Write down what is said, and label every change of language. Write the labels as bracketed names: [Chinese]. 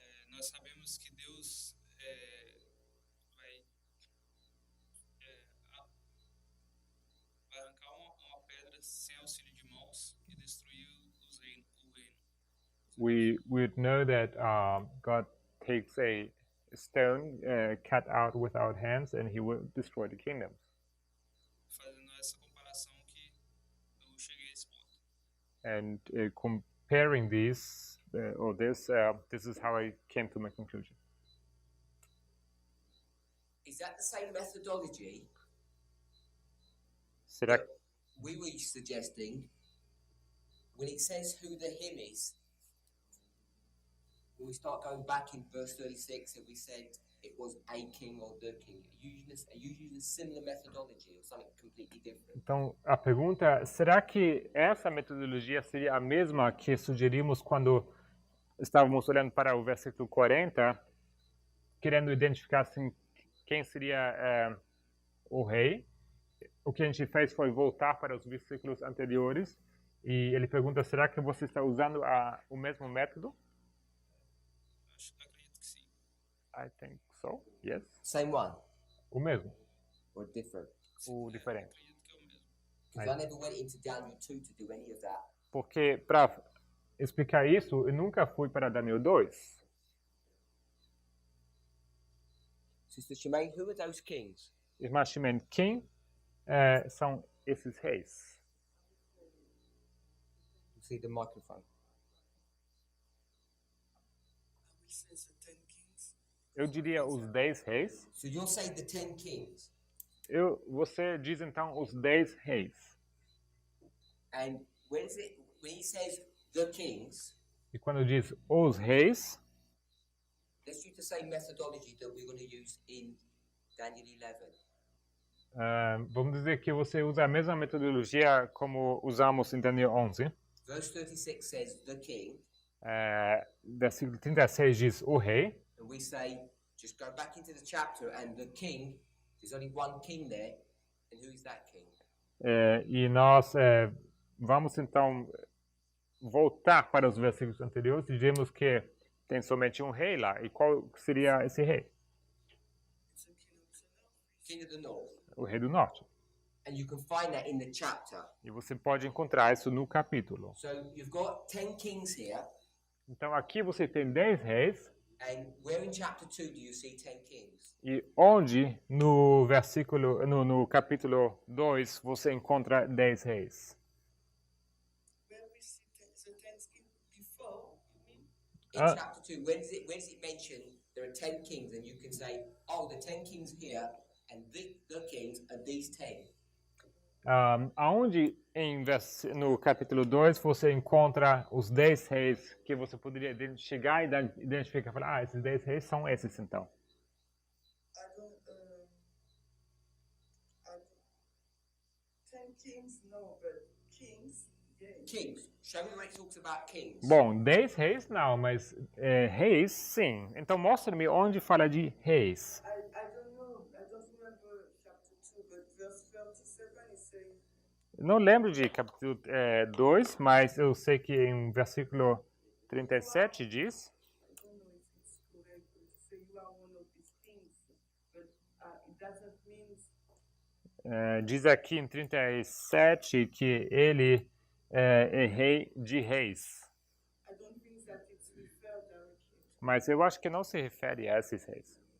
[Portuguese] nós sabemos que Deus vai arrancar uma pedra sem auxílio de mãos e destruir o reino. [English] we would know that God takes a stone cut out without hands and he will destroy the kingdoms. [Portuguese] Fazendo essa comparação que eu cheguei a esse ponto. [English] And comparing these, this is how I came to my conclusion. Is that the same methodology [Portuguese] Será, [English] we were suggesting when it says who the him is? When we start going back in verse 36 and we said it was a king or the king, are you using a similar methodology or something completely different? [Portuguese] então, a pergunta, será que essa metodologia seria a mesma que sugerimos quando estávamos olhando para o versículo 40, querendo identificar assim, quem seria o rei? O que a gente fez foi voltar para os versículos anteriores e ele pergunta, será que você está usando o mesmo método? Acredito que sim. [English] I think so, yes. Same one [Portuguese] O mesmo, [English] or different? [Portuguese] o diferente. Acredito que é o mesmo. [English] Because I never went into Daniel 2 to do any of that. [Portuguese] Porque, para explicar isso, eu nunca fui para Daniel 2. [English] Sister Shemaine, who are those kings? [Portuguese] Irmã Shimon, quem são esses reis? [English] You see the microphone. Which says the 10 kings. [Portuguese] Eu diria os 10 reis. [English] So you're saying the 10 kings, [Portuguese] Você diz então os 10 reis. [English] and when he says the kings, [Portuguese] E quando diz os reis, [English] let's use the same methodology that we're going to use in Daniel 11. [Portuguese] vamos dizer que você usa a mesma metodologia como usamos em Daniel 11. [English] Verse 36 says the king, [Portuguese] Versículo 36 diz o rei. [English] and we say, just go back into the chapter, and the king, there's only one king there, and who is that king? [Portuguese] E nós vamos então voltar para os versículos anteriores e dizemos que tem somente um rei lá. E qual seria esse rei? [English] It's a king of the north. King of the north. [Portuguese] O rei do norte. [English] And you can find that in the chapter. [Portuguese] E você pode encontrar isso no capítulo. [English] So you've got 10 kings here, [Portuguese] Então aqui você tem 10 reis. [English] and where in chapter 2 do you see 10 kings? [Portuguese] E onde no capítulo 2 você encontra 10 reis? [English] Where we see the 10 kings before, you mean? In Ah. chapter 2, where does it mention there are 10 kings, and you can say, oh, the 10 kings here, and the kings are these 10. [Portuguese] Aonde no capítulo 2 você encontra os 10 reis que você poderia chegar e identificar e falar, esses 10 reis são esses então. [English] I don't, 10 kings, no, but kings, yes. Kings. Show me where it talks about kings. [Portuguese] Bom, 10 reis não, mas reis sim. Então mostra-me onde fala de reis. [English] I don't know, I don't remember chapter 2, but verse 37 is saying, [Portuguese] Não lembro de capítulo 2, mas eu sei que em versículo 37 diz, [English] I don't know if it's correct, but it says you are one of these kings, but it doesn't mean [Portuguese] diz aqui em 37 que ele é rei de reis. [English] I don't think that it's referred directly. [Portuguese] Mas eu acho que não se refere a esses reis.